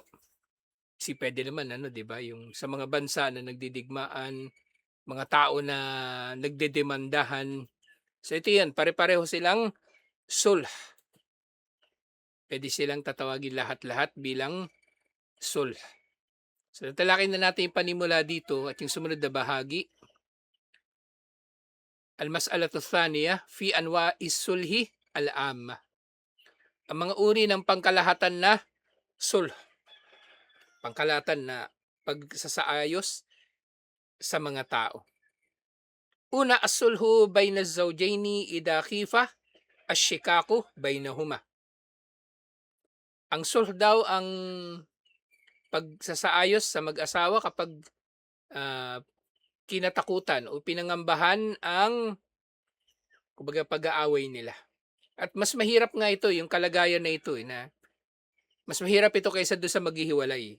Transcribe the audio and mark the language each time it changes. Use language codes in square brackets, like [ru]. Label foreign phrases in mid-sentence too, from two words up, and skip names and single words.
[tl] Si pwede naman 'di ba, yung sa mga bansa na nagdidigmaan, mga tao na nagdedemandahan. So ito 'yan, pare-pareho silang sulh. Pwede silang tatawagin lahat-lahat bilang sulh. So talakayin na natin yung panimula dito at yung sumunod na bahagi. [ar] المسألة الثانية في أنواع الصلح العامة. [tl] Ang mga uri ng pangkalahatan na sulh. Pangkalahatan na pagsasaayos sa mga tao. Una, [ar] الصلح بين الزوجين إذا خيف الشقاق بينهما. [tl] Ang sulh daw ang pagsasaayos sa mag-asawa kapag kinatakutan o pinangambahan ang kumbaga pag-aaway nila. At mas mahirap nga ito, yung kalagayan na ito na mas mahirap ito kaysa doon sa maghihiwalay.